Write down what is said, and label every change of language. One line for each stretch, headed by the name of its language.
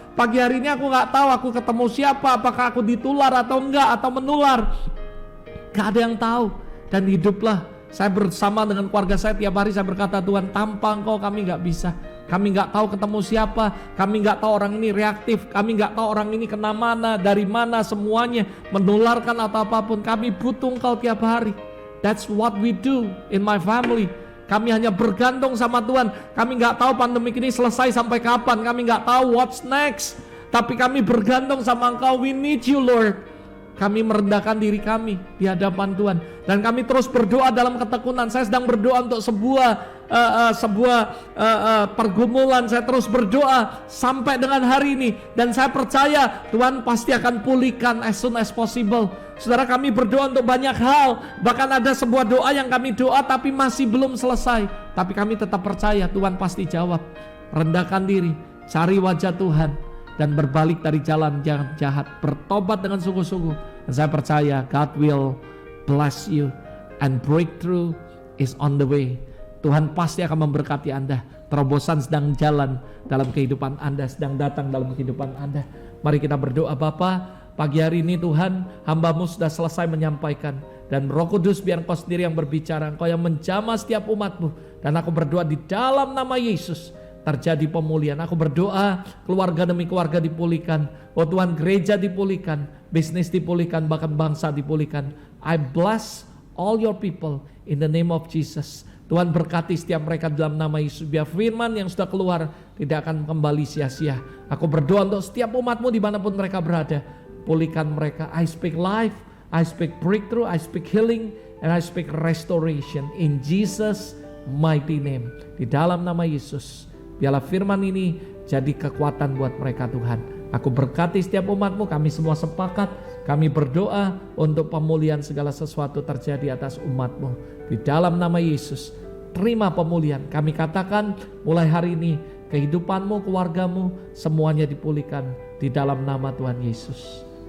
Indonesian: Pagi hari ini aku gak tahu aku ketemu siapa, apakah aku ditular atau enggak, atau menular. Gak ada yang tahu. Dan hiduplah saya bersama dengan keluarga saya, tiap hari saya berkata, Tuhan, tanpa Engkau kami gak bisa. Kami gak tahu ketemu siapa, kami gak tahu orang ini reaktif, kami gak tahu orang ini kena mana, dari mana, semuanya menularkan atau apapun. Kami butuh Engkau tiap hari.
English: That's what we do in my family.
Indonesian: Kami hanya bergantung sama Tuhan. Kami gak tahu pandemi ini selesai sampai kapan, kami gak tahu
English: what's next,
Indonesian: tapi kami bergantung sama Engkau.
English: We need you, Lord.
Indonesian: Kami merendahkan diri kami di hadapan Tuhan, dan kami terus berdoa dalam ketekunan. Saya sedang berdoa untuk sebuah pergumulan. Saya terus berdoa sampai dengan hari ini, dan saya percaya Tuhan pasti akan pulihkan
English: as soon as possible.
Indonesian: Saudara, kami berdoa untuk banyak hal, bahkan ada sebuah doa yang kami doa tapi masih belum selesai, tapi kami tetap percaya Tuhan pasti jawab. Rendahkan diri, cari wajah Tuhan, dan berbalik dari jalan yang jahat, bertobat dengan sungguh-sungguh. Dan saya percaya
English: God will bless you, and breakthrough is on the way.
Indonesian: Tuhan pasti akan memberkati Anda. Terobosan sedang jalan dalam kehidupan Anda, sedang datang dalam kehidupan Anda. Mari kita berdoa. Bapa, pagi hari ini Tuhan, hamba-Mu sudah selesai menyampaikan, dan Roh Kudus biar Engkau sendiri yang berbicara, Engkau yang menjamah setiap umat-Mu. Dan aku berdoa di dalam nama Yesus, terjadi pemulihan. Aku berdoa keluarga demi keluarga dipulihkan. Oh Tuhan, gereja dipulihkan, bisnis dipulihkan, bahkan bangsa dipulihkan.
English: I bless all your people in the name of Jesus.
Indonesian: Tuhan berkati setiap mereka dalam nama Yesus. Biar firman yang sudah keluar tidak akan kembali sia-sia. Aku berdoa untuk setiap umat-Mu dimanapun mereka berada. Pulihkan mereka.
English: I speak life, I speak breakthrough, I speak healing, and I speak restoration in Jesus mighty name.
Indonesian: Di dalam nama Yesus, biarlah firman ini jadi kekuatan buat mereka, Tuhan. Aku berkati setiap umat-Mu, kami semua sepakat, kami berdoa untuk pemulihan segala sesuatu terjadi atas umat-Mu. Di dalam nama Yesus, terima pemulihan. Kami katakan mulai hari ini, kehidupan-Mu, keluarga-Mu, semuanya dipulihkan di dalam nama Tuhan Yesus.